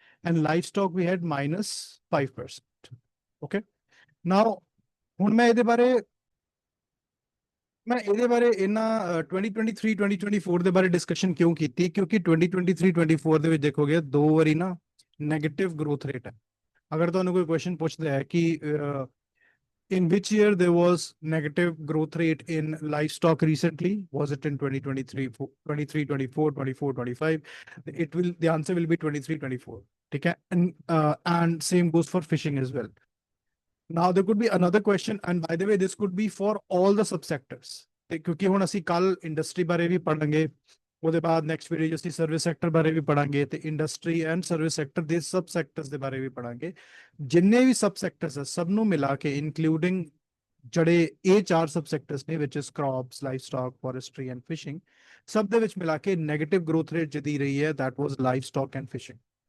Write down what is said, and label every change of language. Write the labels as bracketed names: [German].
[English] And livestock, we had -5%. Okay. [Punjabi] Now, ਹੁਣ ਮੈਂ ਇਹਦੇ ਬਾਰੇ ਇਹਨਾਂ 2023-2024 ਦੇ ਬਾਰੇ ਡਿਸਕਸ਼ਨ ਕਿਉਂ ਕੀਤੀ, ਕਿਉਂਕਿ 2023-24 ਦੇ ਵਿੱਚ ਦੇਖੋਗੇ 2 ਵਾਰੀ ਨਾ ਨੈਗੇਟਿਵ ਗਰੋਥ ਰੇਟ ਹੈ। ਅਗਰ ਤੁਹਾਨੂੰ ਕੋਈ ਕੁਐਸਚਨ ਪੁੱਛਦਾ ਹੈ ਕਿ [English] in which year there was negative growth rate in livestock recently, was it in 2023, 23-24, 24-25, the answer will be 23-24, [Hindi] ठीक है। [English] And same goes for fishing as well। Now there could be another question, and by the way this could be for all the subsectors, [Punjabi] ਕਿਉਂਕਿ ਹੁਣ ਅਸੀਂ ਕੱਲ industry ਬਾਰੇ ਵੀ ਪੜਾਂਗੇ, ਉਹਦੇ ਬਾਅਦ next video ਅਸੀਂ ਸਰਵਿਸ ਸੈਕਟਰ ਬਾਰੇ ਵੀ ਪੜਾਂਗੇ, ਤੇ ਇੰਡਸਟਰੀ ਐਂਡ ਸਰਵਿਸ ਸੈਕਟਰ ਦੇ ਸਬ ਸੈਕਟਰਸ ਦੇ ਬਾਰੇ ਵੀ ਪੜਾਂਗੇ। ਜਿੰਨੇ ਵੀ ਸਬ ਸੈਕਟਰਸ ਹੈ ਸਭ ਨੂੰ ਮਿਲਾ ਕੇ ਇਨਕਲੂਡਿੰਗ ਜਿਹੜੇ ਇਹ 4 ਸਬ ਸੈਕਟਰਸ ਨੇ, ਵਿਚ is crops, ਲਾਈਵਸਟੌਕ, forestry and fishing, ਸਭ ਦੇ ਵਿੱਚ ਮਿਲਾ ਕੇ ਨੈਗੇਟਿਵ ਗਰੋਥ ਰੇਟ ਜਿਹਦੀ ਰਹੀ ਹੈ [English] that was livestock and fishing।